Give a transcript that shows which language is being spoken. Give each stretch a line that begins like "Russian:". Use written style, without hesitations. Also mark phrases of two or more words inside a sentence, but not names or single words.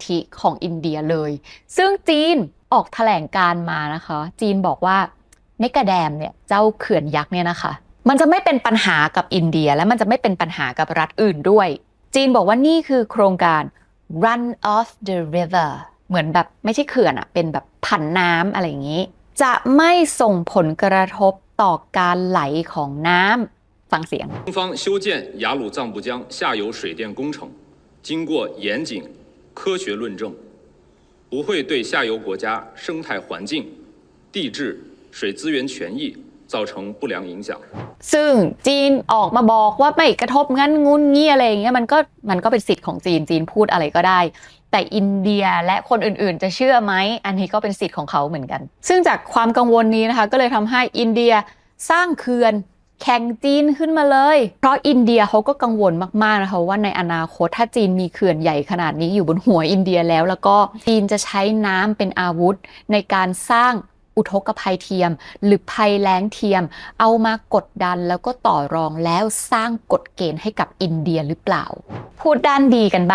Thai: ธิของอินเดียเลยซึ่งจีนออกแถลงการมานะคะจีนบอกว่าเมกะแดมเนี่ยเจ้าเขื่อนยักษ์เนี่ยนะคะมันจะไม่เป็นปัญหากับอินเดียและมันจะไม่เป็นปัญหากับรัฐอื่นด้วยจีนบอกว่านี่คือโครงการ
English: Run of the River
Thai: เหมือนแบบไม่ใช่เขื่อนเป็นแบบผันน้ำอะไรอย่างนี้จะไม่ส่งผลกระทบต่อการไหลของน้ำฟังเสียง
Chinese: 中方修建雅鲁藏布江下游水电工程，经过严谨、科学论证，不会对下游国家生态环境、地质、水资源权益造成不良影响。
Thai: ซึ่งจีนออกมาบอกว่าไม่กระทบงั้นงุนงี้อะไรอย่างเงี้ยมันก็เป็นสิทธิ์ของจีนพูดอะไรก็ได้แต่อินเดียและคนอื่นๆจะเชื่อไหม อันนี้ก็เป็นสิทธิ์ของเขาเหมือนกันซึ่งจากความกังวลนี้นะคะก็เลยทำให้อินเดียสร้างเขื่อนแข่งจีนขึ้นมาเลยเพราะอินเดียเขาก็กังวลมากๆนะคะว่าในอนาคตถ้าจีนมีเขื่อนใหญ่ขนาดนี้อยู่บนหัวอินเดียแล้วก็จีนจะใช้น้ำเป็นอาวุธในการสร้างอุทกภัยเทียมหรือภัยแล้งเทียมเอามากดดันแล้วก็ต่อรองแล้วสร้างกฎเกณฑ์ให้กับอินเดียหรือเปล่าพูดด้านดีกัน